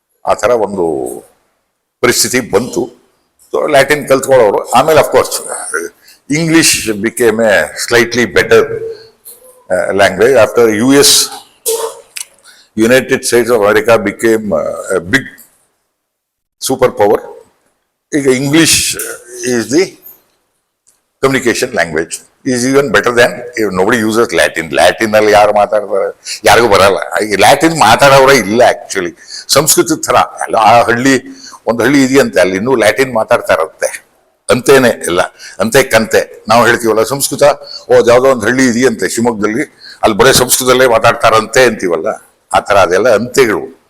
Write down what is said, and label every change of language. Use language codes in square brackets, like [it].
[kn] ಆ ಥರ ಒಂದು ಪರಿಸ್ಥಿತಿ ಬಂತು. So Latin ಕಲ್ತ್ಕೊಳ್ಳೋರು. [en] ಆಮೇಲೆ of course English became a slightly better language after United States of America became a big superpower. English is the communication language. Is even better than nobody uses Latin. [kn] Latin ಅಲ್ಲಿ ಯಾರು ಮಾತಾಡ್ತಾರೆ? ಯಾರಿಗೂ ಬರಲ್ಲ. Latin ಮಾತಾಡೋರೇ ಇಲ್ಲ actually. Sanskrit ಥರ ಆ ಒಂದು ಹಳ್ಳಿ ಇದೆಯಂತೆ, ಅಲ್ಲಿ ಇನ್ನೂ ಲ್ಯಾಟಿನ್ ಮಾತಾಡ್ತಾ ಇರುತ್ತೆ ಅಂತೇನೆ ಎಲ್ಲ, ಅಂತೆ ಕಂತೆ ನಾವು ಹೇಳ್ತೀವಲ್ಲ. ಸಂಸ್ಕೃತ ಯಾವ್ದೋ ಒಂದು ಹಳ್ಳಿ ಇದೆಯಂತೆ ಶಿವಮೊಗ್ಗದಲ್ಲಿ, ಅಲ್ಲಿ ಬರೀ ಸಂಸ್ಕೃತದಲ್ಲೇ ಮಾತಾಡ್ತಾರಂತೆ ಅಂತೀವಲ್ಲ, ಆ ಥರ ಅದೆಲ್ಲ ಅಂತೆಗಳು.